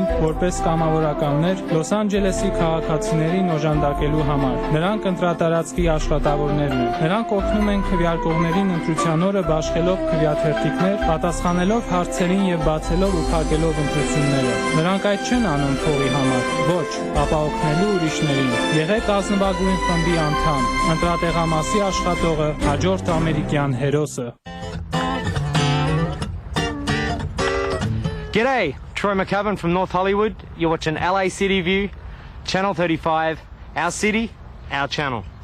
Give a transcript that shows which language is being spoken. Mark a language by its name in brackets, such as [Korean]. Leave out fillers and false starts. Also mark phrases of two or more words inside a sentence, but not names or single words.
[Armenian] որպես կամավորականներ Լոս Անջելեսի քաղաքացիներին օժանդակելու համար։ Նրանք ընտրատարածքի աշխատավորներն են։ Նրանք օգնում են քվեարկողներին ընտրության օրը բաշխելով քվեաթերթիկներ, պատասխանելով հարցերին եւ բացելով ու փակելով ընտրությունները։ Նրանք այդ չեն անում փողի համար, ոչ, ապա օգնելու ուրիշներին։ Եղեք ազնվագույն խմբի անդամ, ընտրատեղամասի աշխատողը, հաջորդ ամերիկյան հերոսը։ [English] G'day, Troy McCubbin from North Hollywood. You're watching LA City View, Channel 35, our city, our channel.